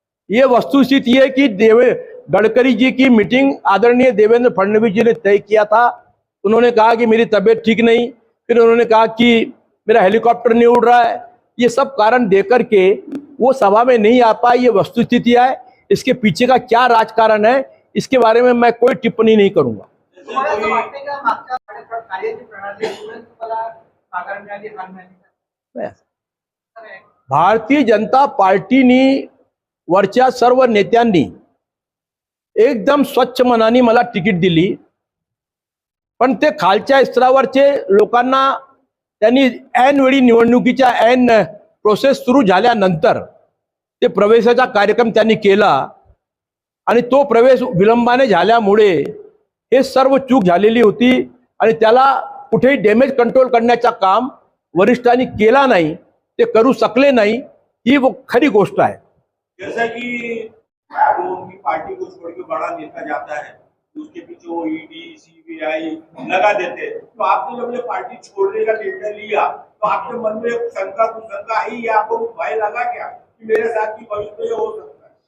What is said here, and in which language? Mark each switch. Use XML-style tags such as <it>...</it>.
<hi>ये वस्तुस्थिति है कि गडकरी जी की मीटिंग आदरणीय देवेंद्र फडणवीस जी ने तय किया था. उन्होंने कहा कि मेरी तबीयत ठीक नहीं, फिर उन्होंने कहा कि मेरा हेलीकॉप्टर नहीं उड़ रहा है. ये सब कारण देकर के वो सभा में नहीं आ पाए. ये वस्तुस्थिति है. इसके पीछे का क्या राजकारण है इसके बारे में मैं कोई टिप्पणी नहीं करूंगा.</hi> <mr>तुम्हाला असं वाटतं का मागच्या कार्याची प्रणाली तुम्हाला साकार मिळाली हार मिळाली? भारतीय जनता पार्टीनी वरच्या सर्व नेत्यांनी एकदम स्वच्छ मनाने मला तिकीट दिली, पण ते खालच्या स्तरावरचे लोकांना त्यांनी ऐन वेळी निवडणुकीच्या ऐन प्रोसेस सुरू झाल्यानंतर ते प्रवेशाचा कार्यक्रम त्यांनी केला आणि तो प्रवेश विलंबाने झाल्यामुळे हे सर्व चूक झालेली होती आणि त्याला कुठेही डॅमेज कंट्रोल करण्याचा काम वरिष्ठांनी केला नाही, ते करू शकले नाही. ही वो खरी गोष्ट आहे.</mr> <hi>जैसा कि वो उनकी पार्टी को छोड़ के बड़ा नेता जाता है, उसके पीछे वो ईडी सीबीआई लगा देते, तो आपने जब ये पार्टी छोड़ने का निर्णय लिया तो आपके मन में एक शंका कुशंका आई या आपको भय लगा क्या कि मेरे साथ की भविष्य में ये हो सकता है?</hi>